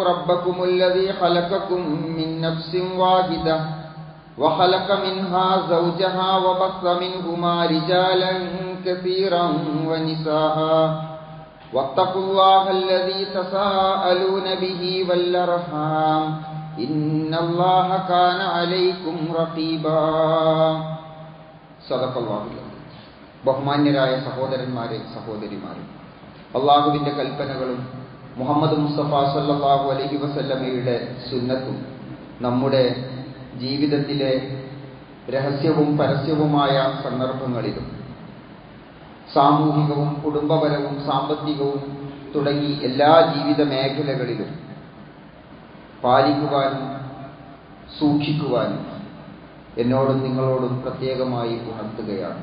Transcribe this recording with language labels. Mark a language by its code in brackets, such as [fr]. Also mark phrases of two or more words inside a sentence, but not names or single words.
[ar] ربكم الذي خلقكم من نفس واحدة وخلق منها زوجها وبث منهما رجالا كثيرا ونساء واتقوا الله الذي تساءلون به والأرحام إن الله كان عليكم رقيبا صدق الله العظيم. [ml] ബഹുമാന്യരായ സഹോദരന്മാരെ, സഹോദരിമാരെ, അള്ളാഹുവിന്റെ കൽപ്പനകളും മുഹമ്മദ് മുസ്തഫ [ar] صلى الله عليه وسلم [ml] സുന്നത്തും നമ്മുടെ ജീവിതത്തിലെ രഹസ്യവും പരസ്യവുമായ സന്ദർഭങ്ങളിലും സാമൂഹികവും കുടുംബപരവും സാമ്പത്തികവും തുടങ്ങി എല്ലാ ജീവിത മേഖലകളിലും പാലിക്കുവാനും സൂക്ഷിക്കുവാനും എന്നോടും നിങ്ങളോടും പ്രത്യേകമായി ഉണർത്തുകയാണ്.